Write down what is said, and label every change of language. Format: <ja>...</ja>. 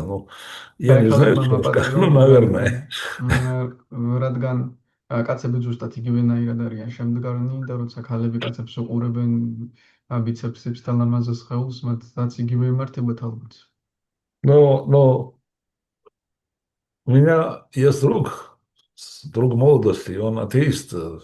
<ru>Ну, я не знаю, что сказать, ну, наверное.</ru> <ka>რადგან კაცები ზუსტად იგივენაირად არიან შემდგარნი და როცა ქალები კაცებს უყურებენ ბიცეპსებს და ლამაზას სხეულს, მათაც იგივე იმართებათ ალბათ.</ka> <ru>Но у меня есть друг молодости, он атеист.</ru>